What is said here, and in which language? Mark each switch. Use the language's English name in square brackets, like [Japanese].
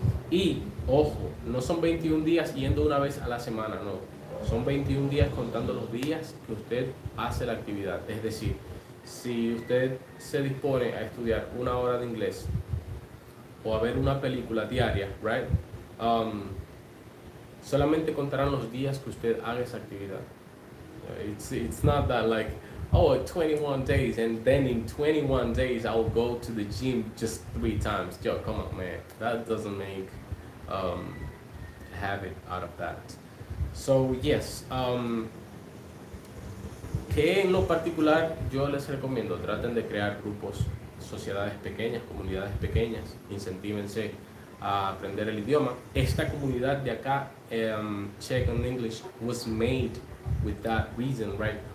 [Spanish] Y, ojo, no son 21 días yendo una vez a la semana, no. Son 21 días contando los días que usted hace la actividad. Es decir, si usted se dispone a estudiar una hora de inglés o a ver una película diaria, right? Um, Solamente contarán los días que usted haga esa actividad. [English] It's not that like, oh, 21 days and then in 21 days I'll go to the gym just 3 times. Yo, come on, man. That doesn't make um, habit out of that. So, yes. [Spanish] Que en lo particular yo les recomiendo, traten de crear grupos, sociedades pequeñas, comunidades pequeñas, incentívense a aprender el idioma. Esta comunidad de acá, [English] Check on English, was made with that reason, right?